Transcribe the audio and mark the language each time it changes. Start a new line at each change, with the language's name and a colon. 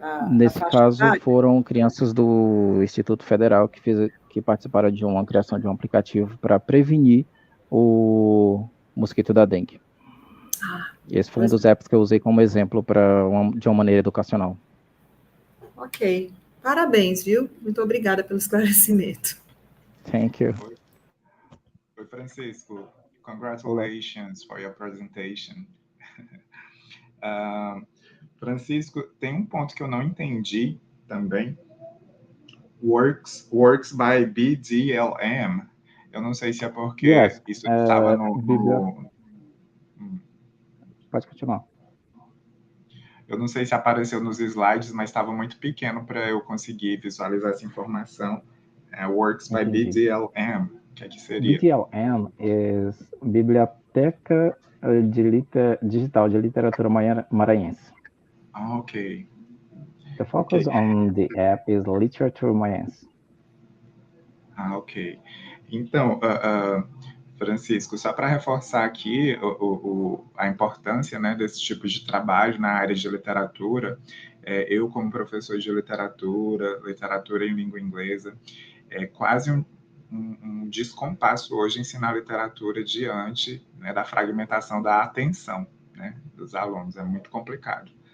Portuguese: Nesse caso, foram crianças do Instituto Federal que participaram de uma criação de um aplicativo para prevenir o mosquito da dengue. Esse foi um dos apps que eu usei como exemplo de uma maneira educacional. Ok. Parabéns, viu? Muito obrigada pelo esclarecimento.
English: Thank you.
Portuguese: Oi, Francisco.
English: Congratulations for your presentation.
Portuguese: Francisco, tem um ponto que eu não entendi também.
English: Works by BDLM.
Portuguese: Eu não sei se é porque isso estava no... Pode continuar. Eu não sei se apareceu nos slides, mas estava muito pequeno para eu conseguir visualizar essa informação.
English: Works by BDLM.
Portuguese: O que seria? BDLM é Biblioteca Digital de Literatura Maranhense. Ok.
English: The focus on the app is Literature Maranhense.
Portuguese: Ok. Então, Francisco, só para reforçar aqui a importância, né, desse tipo de trabalho na área de literatura, eu como professor de literatura em língua inglesa, é quase um descompasso hoje ensinar literatura diante, né, da fragmentação da atenção, né, dos alunos. É muito complicado.